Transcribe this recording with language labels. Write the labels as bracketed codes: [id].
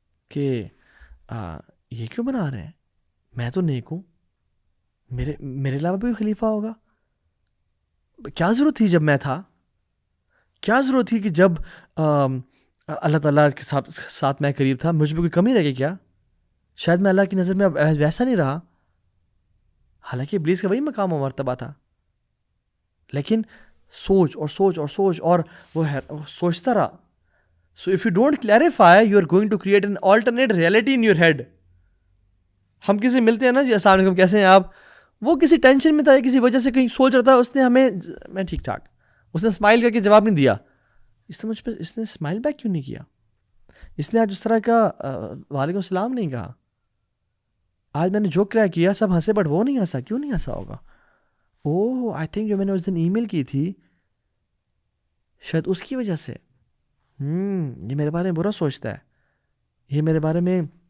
[ur] کہ یہ کیوں بنا رہے ہیں، میں تو نیک ہوں، میرے علاوہ بھی خلیفہ ہوگا، کیا ضرورت تھی جب میں تھا، کیا ضرورت تھی کہ جب اللہ تعالیٰ کے ساتھ میں قریب تھا مجھ میں کوئی کمی رہ گئی کیا؟ شاید میں اللہ کی نظر میں اب ویسا نہیں رہا، حالانکہ ابلیس کا وہی مقام و مرتبہ تھا. لیکن سوچ اور وہ سوچتا رہا. [en] So if you don't clarify, you are going to create an alternate reality in your head. [ur] ہم کسی ملتے ہیں نا جی، السلام علیکم کیسے ہیں آپ، وہ کسی ٹینشن میں تھا، کسی وجہ سے کہیں سوچ رہا تھا، اس نے ہمیں میں ٹھیک ٹھاک، اس نے اسمائل کر کے جواب نہیں دیا. اس نے مجھ پہ اس نے اسمائل بیک کیوں نہیں کیا، اس نے آج اس طرح کا وعلیکم السلام نہیں کہا، آج میں نے جو کیا سب ہنسے بٹ وہ نہیں ہنسا، کیوں نہیں ہنسا ہوگا؟ [en] oh I think [ur] جو میں نے اس دن ای میل کی تھی شاید اس کی وجہ سے، یہ میرے بارے میں برا سوچتا ہے، یہ میرے بارے میں